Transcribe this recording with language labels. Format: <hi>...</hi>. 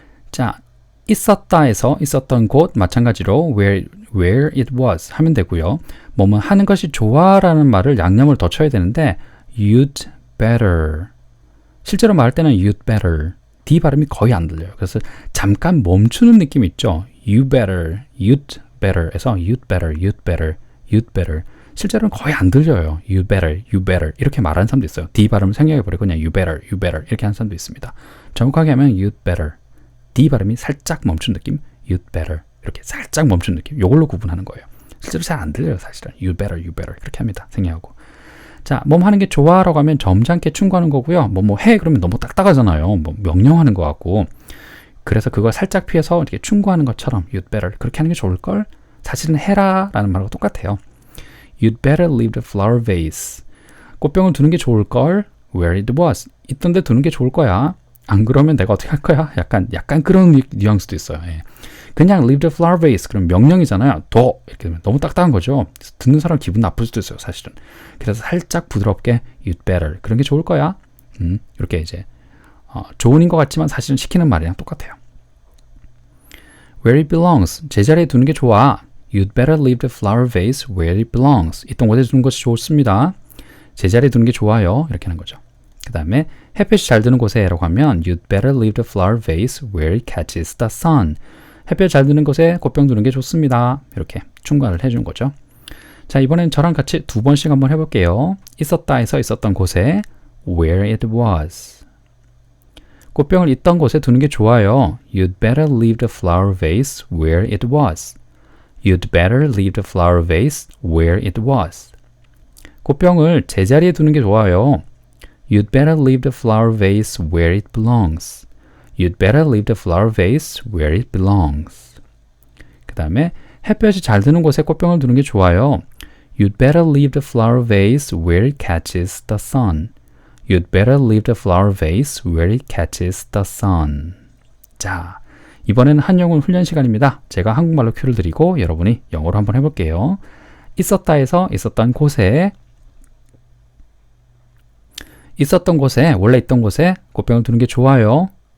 <ko>자, 있었다에서 있었던 곳 마찬가지로</ko> <en>where it was</en> <ko>하면 되고요. 뭐뭐 하는 것이 좋아라는 말을 양념을 더 쳐야 되는데</ko> <en>you'd better.</en> <ko>실제로 말할 때는</ko> <en>you'd better.</en> <ko>D 발음이 거의 안 들려요. 그래서 잠깐 멈추는 느낌이 있죠.</ko> <en>you better, you'd better에서 you'd better, you'd better, you'd better.</en> <ko>실제로는 거의 안 들려요.</ko> <en>you better, you better</en> <ko>이렇게 말하는 사람도 있어요. D 발음을 생략해버리고 그냥</ko> <en>you better</en> <ko>이렇게 하는 사람도 있습니다. 정확하게 하면</ko> <en>you'd better.</en> <ko>D 발음이 살짝 멈춘 느낌,</ko> <en>you'd better</en> <ko>이렇게 살짝 멈춘 느낌, 이걸로 구분하는 거예요. 실제로 잘 안 들려요, 사실은.</ko> <en>you'd better</en> <ko>이렇게 합니다. 생략하고. 자, 뭐 하는 게 좋아라고 하면 점잖게 충고하는 거고요. 뭐 해 그러면 너무 딱딱하잖아요. 뭐 명령하는 것 같고. 그래서 그걸 살짝 피해서 이렇게 충고하는 것처럼</ko> <en>you'd better</en> <ko>그렇게 하는 게 좋을 걸. 사실은 해라라는 말하고 똑같아요.</ko> <en>You'd better leave the flower vase.</en> <ko>꽃병을 두는 게 좋을 걸.</ko> <en>Where it was.</en> <ko>있던 데 두는 게 좋을 거야. 안 그러면 내가 어떻게 할 거야? 약간 그런 뉘앙스도 있어요. 예. 그냥</ko> <en>leave the flower vase.</en> <ko>그럼 명령이잖아요. 둬. 이렇게 되면 너무 딱딱한 거죠. 듣는 사람 기분 나쁠 수도 있어요, 사실은. 그래서 살짝 부드럽게</ko> <en>you'd better.</en> <ko>그런 게 좋을 거야. 이렇게 이제 조언인 것 같지만 사실은 시키는 말이랑 똑같아요.</ko> <en>Where it belongs.</en> <ko>제자리에 두는 게 좋아.</ko> <en>You'd better leave the flower vase where it belongs.</en> <ko>있던 곳에 두는 것이 좋습니다. 제자리에 두는 게 좋아요. 이렇게 하는 거죠. 그 다음에 햇볕이 잘 드는 곳에 라고 하면</ko> <en>You'd better leave the flower vase where it catches the sun.</en> <ko>햇볕 잘 드는 곳에 꽃병 두는 게 좋습니다. 이렇게 충고를 해주는 거죠. 자, 이번엔 저랑 같이 두 번씩 한번 해볼게요. 있었다에서 있었던 곳에</ko> <en>where it was.</en> <ko>꽃병을 있던 곳에 두는 게 좋아요.</ko> <en>You'd better leave the flower vase where it was. You'd better leave the flower vase where it was.</en> <ko>꽃병을 제자리에 두는 게 좋아요.</ko> <en>You'd better leave the flower vase where it belongs. You'd better leave the flower vase where it belongs.</en> <ko>그 다음에 햇볕이 잘 드는 곳에 꽃병을 두는 게 좋아요.</ko> <en>You'd better leave the flower vase where it catches the sun. You'd better leave the flower vase where it catches the sun.</en> <ko>자, 이번에는 한영어 훈련 시간입니다. 제가 한국말로 큐를 드리고 여러분이 영어로 한번 해볼게요. 있었다에서 있었던 곳에 원래 있던 곳에 꽃병을 두는 게 좋아요.</ko>